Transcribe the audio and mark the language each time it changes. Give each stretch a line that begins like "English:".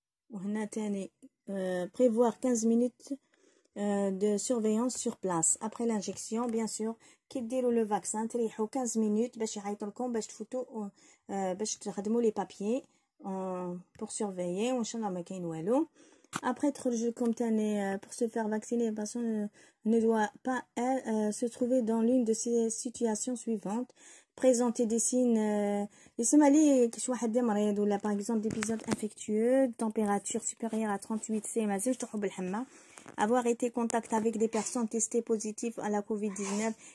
Arabic: وهنا تاني
French: prévoir 15 minutes de surveillance sur place après l'injection bien sûr.
Arabic: كي ديروا لو فاكسان تريحوا 15 مينوت باش يعيطوا لكم باش تفوتوا باش تخدموا لي بابيي بور سورفيي وان شاء الله ما كاين والو.
French: Après
Arabic: تخرج لكم تاني
French: pour se faire vacciner la personne ne doit pas se trouver dans l'une de ces situations suivantes: présenter des signes
Arabic: يسمى لي كيش واحد مريض ولا
French: par exemple d'épisodes infectieux, température supérieure à 38 C
Arabic: ما زالش تروحوا بالحمى,
French: avoir été contact avec des personnes testées positives à la Covid-19